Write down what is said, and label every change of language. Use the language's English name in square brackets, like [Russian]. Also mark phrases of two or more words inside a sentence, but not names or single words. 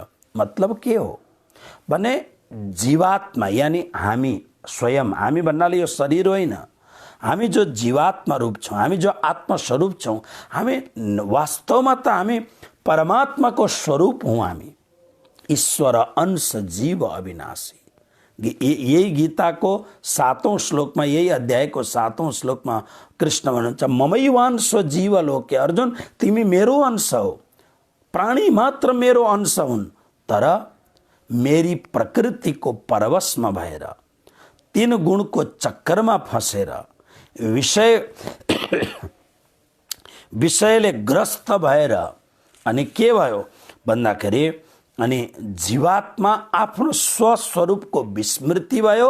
[Nepali] मतलब के हो भने जीवात्मा यानी हामी स्वयं, हामी भन्नाले यो शरीर होइन, हामी जो जीवात्मा रूप छौँ, हामी जो आत्मस्वरूप छौँ, हामी वास्तवमा त हामी परमात्माको स्वरूप हौँ। हामी [Awadhi] ईश्वर अंश जीव अविनाशी। [Nepali] यही गीताको 7औं श्लोकमा, यही अध्यायको 7औं श्लोकमा कृष्ण भन्नुहुन्छ [Sanskrit] ममैवांशो जीव लोके, [Nepali] अर्जुन तिमी मेरो अंश हो, प्राणी मात्र मेरो अंश हुन्, तर मेरी प्रकृतिको परवशमा भएर 3 गुणको चक्करमा फसेर विषयले ग्रस्त भएर अनि के भयो भन्दाखेरि अनि जीवात्मा आफ्नो स्वस्वरूपको विस्मृति भयो।